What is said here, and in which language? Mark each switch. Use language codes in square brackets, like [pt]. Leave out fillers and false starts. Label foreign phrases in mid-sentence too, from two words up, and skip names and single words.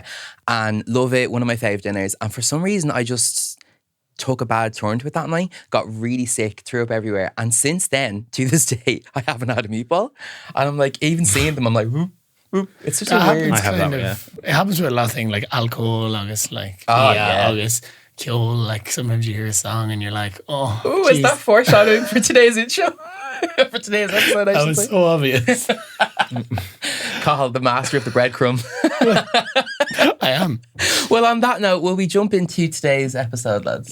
[en] And love it, one of my fave dinners. And for some reason I just took a bad turn to it that night, got really sick, threw up everywhere. And since then, to this day, I haven't had a meatball. And I'm like, even seeing them, I'm like, whoop. It's such a weird. I have that. It happens with a lot of things like alcohol, [ga] agus like agus. Ceol, [en] like sometimes you hear a song and you're like, oh, ooh, is that foreshadowing for today's intro? For today's episode, I should say. That was so obvious. Cathal, the master of the breadcrumb. I am. Well, on that note, will we jump into today's episode, lads?